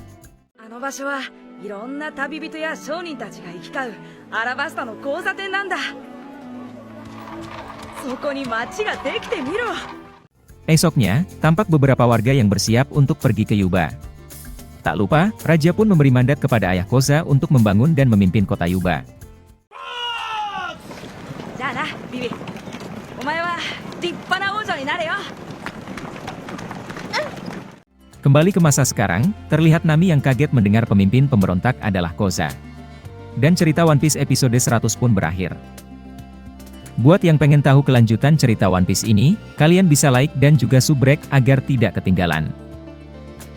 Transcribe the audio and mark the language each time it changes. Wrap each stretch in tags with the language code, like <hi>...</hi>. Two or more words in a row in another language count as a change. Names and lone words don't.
<id>Esoknya, tampak beberapa warga yang bersiap untuk pergi ke Yuba. Tak lupa, raja pun memberi mandat kepada ayah Koza untuk membangun dan memimpin kota Yuba.</id> <ja>じゃあな、ビビ。お前は立派な王女になれよ。</ja> <id>Kembali ke masa sekarang, terlihat Nami yang kaget mendengar pemimpin pemberontak adalah Koza. Dan cerita One Piece episode 100 pun berakhir. Buat yang pengen tahu kelanjutan cerita One Piece ini, kalian bisa like dan juga subrek agar tidak ketinggalan.</id>